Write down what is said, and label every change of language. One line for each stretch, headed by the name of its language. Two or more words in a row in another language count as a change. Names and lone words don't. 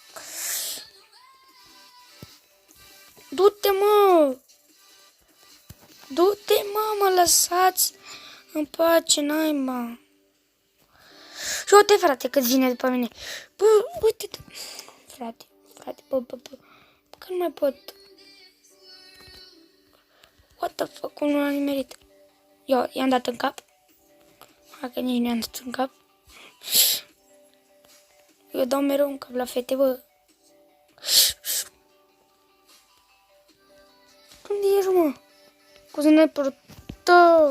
Romanian: Du-te, mă! Du-te, mă, lăsați în pace, naiba. Și uite, frate, cât vine după mine. Bă, uite, frate, bă, că nu mai pot.
English: What the fuck,
Romanian: cum nu l-am nimerit? Eu i-am dat în cap. Hai că nici nu i-am dat în cap. Eu dau mereu în cap la fete, bă. Unde ești, mă? Cu sniperul tău.